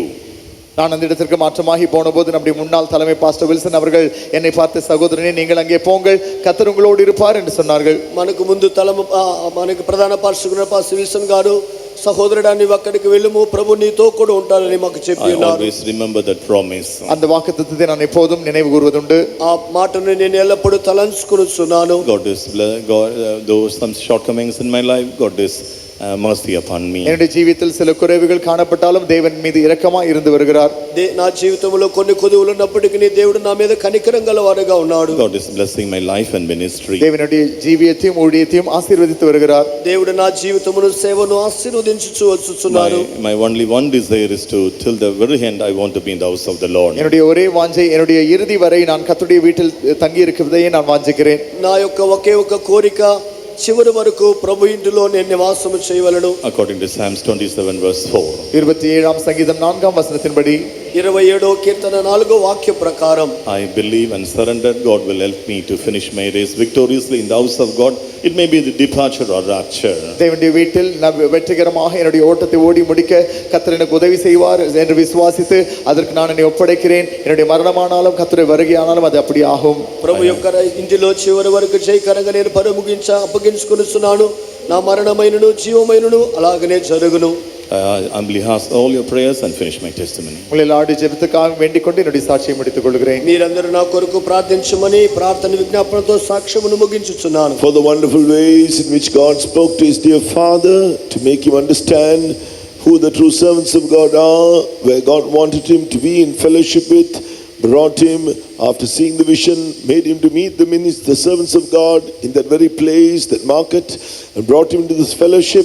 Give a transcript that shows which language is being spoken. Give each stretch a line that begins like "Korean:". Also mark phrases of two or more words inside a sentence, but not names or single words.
Tamil: நான் அந்த இடத்திற்கு மாற்றமாகி போன போது நம்முடைய முன்னாள் தலைமை பாஸ்டர் வில்சன் அவர்கள் என்னை பார்த்து, சகோதரனே நீங்கள் அங்கே போங்கள், கர்த்தர் உங்களோடு இருப்பார் என்று சொன்னார்கள்.
Telugu: మనకు ముందు మనకు ప్రధాన పాస్టర్ పాస్టర్ విల్సన్ గారు సహోదరుడా నీవు అక్కడికి వెళ్ళుము, ప్రభు నీతో కూడా ఉంటారని మాకు చెప్పి ఉన్నారు.
English: I always remember that promise.
Tamil: அந்த வாக்குத்தத்தத்தை நான் எப்போதும் நினைவு கூர்வதுண்டு.
Telugu: ఆ మాటను నేను ఎల్లప్పుడూ తలంచుకొనుచున్నాను.
English: God is though some shortcomings in my life, God is mercy upon me.
Tamil: என்னுடைய ஜீவிதத்தில் சில குறைவுகள் காணப்பட்டாலும் தேவன் மீது இரக்கமாய் இருந்து வருகிறார்.
Telugu: నా జీవితంలో కొన్ని కొదువులు ఉన్నప్పటికీ దేవుడు నా మీద కనికరం గలవాడుగా ఉన్నాడు.
English: God is blessing my life and ministry.
Tamil: தேவனுடைய ஜீவியத்தையும் ஊழியத்தையும் ஆசீர்வதித்து வருகிறார்.
Telugu: దేవుడు నా జీవితమును సేవను ఆశీర్వదించుచు వచ్చుచున్నాడు.
English: My only one desire is to till the very end I want to be in the house of the Lord.
Tamil: என்னுடைய ஒரே வாஞ்சை என்னுடைய இறுதி வரை நான் கர்த்தருடைய வீட்டில் தங்கி இருக்கிறதையே நான் வாஞ்சிக்கிறேன்.
Telugu: నా యొక్క ఒకే ఒక కోరిక చివరి వరకు ప్రభు ఇంటిలో నేను నివాసము చేయవలెను.
English: According to Psalms 27 verse 4.
Tamil: 27 சங்கீதம் 4 வசனத்தின்படி
Telugu: 27 కీర్తన 4 వాక్య ప్రకారం
English: I believe and surrender God will help me to finish my race victoriously in the house of God. It may be the departure or rapture.
Tamil: தேவனுடைய வீட்டில் நான் வெற்றிகரமாக என்னுடைய ஓட்டத்தை ஓடி முடிக்க கர்த்தர் எனக்கு உதவி செய்வார் என்று விசுவாசித்து அதற்கு நான் என்னை ஒப்படைக்கிறேன். என்னுடைய மரணமானாலும் கர்த்தருடைய வருகையானாலும் அது அப்படி ஆகும்.
Telugu: ప్రభు యొక్క ఇంటిలో చివరి వరకు జయకరంగా నేను అప్పగించుకొనుచున్నాను. నా మరణమైనను జీవమైనను అలాగనే జరుగును.
English: I humbly ask all your prayers and finish my testimony.
Tamil: உங்களை எல்லாருடைய ஜெபத்துக்காக வேண்டிக் கொண்டு என்னுடைய சாட்சியை முடித்துக் கொள்கிறேன்.
Telugu: మీరందరూ నా కొరకు ప్రార్థించమని ప్రార్థన విజ్ఞాపనతో సాక్ష్యమును ముగించుచున్నాను.
English: For the wonderful ways in which God spoke to his dear Father to make him understand who the true servants of God are, where God wanted him to be in fellowship with, brought him after seeing the vision, made him to meet the servants of God in that very place, that market, and brought him to this fellowship.